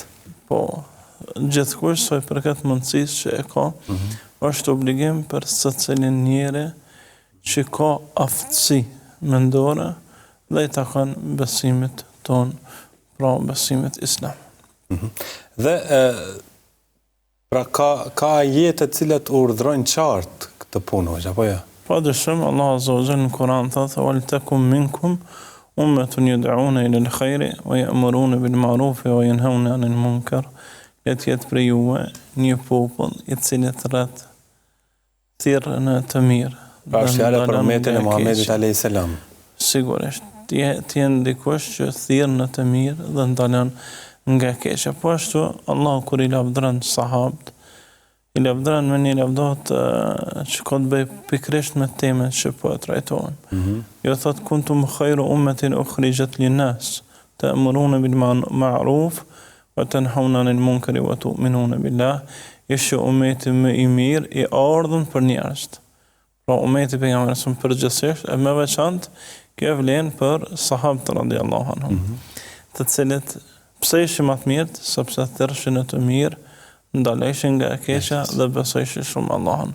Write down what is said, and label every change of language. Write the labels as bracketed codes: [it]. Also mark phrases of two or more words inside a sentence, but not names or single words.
[sq] Po, gjithkush sa i përket mundësisë që e ka, është obligim për secilin njeri që ka aftësi mendore dhe i takon besimit ton, pra besimit islam. Dhe pra ka ajete të cilat urdhrojnë qartë këtë punë, apo jo? Padyshim, Allah [ar] عز وجل [sq] në Kur'an thotë: [ar] "ولتكن منكم أمة يدعون إلى الخير ويأمرون بالمعروف وينهون عن المنكر." [sq] Le të jetë për juve një popull i cili thirrë në të mirë. Pra është fjala për ummetin e Muhamedit [ar] عليه السلام. [sq] Sigurisht, të jenë dikush që thirrë në të mirë dhe ndalon nga e keqja. Po ashtu Allah kur i lavdron sahabët, i lavdron me një lavdot që ka të bëj pikrisht me temat që po e trajtojnë. Jo thot [ar] كنتم خير أمة أخرجت للناس تأمرون بالمعروف وتنهون عن المنكر وتؤمنون بالله. [sq] Ishte ummeti më i mirë i ardhur për njerëzit. Pra ummeti i pejgamberit përgjithsisht, e më veçantë kjo vlen për sahabët [ar] رضي الله عنهم, [sq] të cilët pse ishin më të mirë, sepse thirrshin në të mirë, ndaleshin nga e keqja dhe besojshin shumë Allahun.